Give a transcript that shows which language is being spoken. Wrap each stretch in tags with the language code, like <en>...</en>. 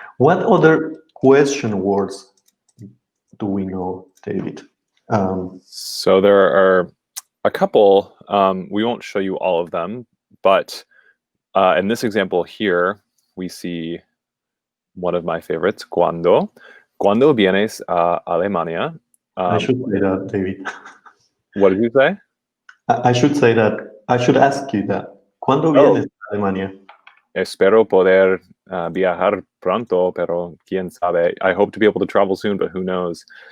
<en>What other question words do we know, David? So there are a couple. We won't show you all of them, but in this example here, we see one of my favorites, Cuando.</en> <es>Cuando vienes a Alemania?</es> <en>I should say that, David. What did you say? I should say that. I should ask you that.</en> <es>¿Cuándo vienes a Alemania? Espero poder viajar pronto, pero quién sabe.</es> <en>I hope to be able to travel soon, but who knows?</en>